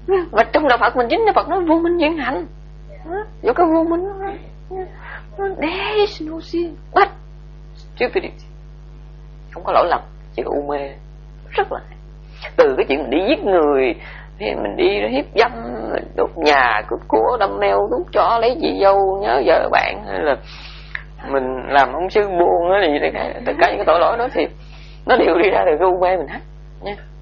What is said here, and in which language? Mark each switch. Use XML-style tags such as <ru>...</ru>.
<vi>Và trong đạo Phật mình chính là Phật nói vô minh viễn hạnh. Vô cái vô minh đó.</vi> <en>There is no sin but stupidity.</en> <vi>Không có lỗi lầm, chỉ có u mê. Rất là hay. Từ cái chuyện mình đi giết người, mình đi hiếp dâm, đốt nhà, cướp của, đâm mèo, đốt chó, lấy chị dâu, nhớ vợ bạn, hay là mình làm ông sư buồn gì đó, tất cả những cái tội lỗi đó thì nó đều đi ra từ cái u mê mình hết nha.</vi>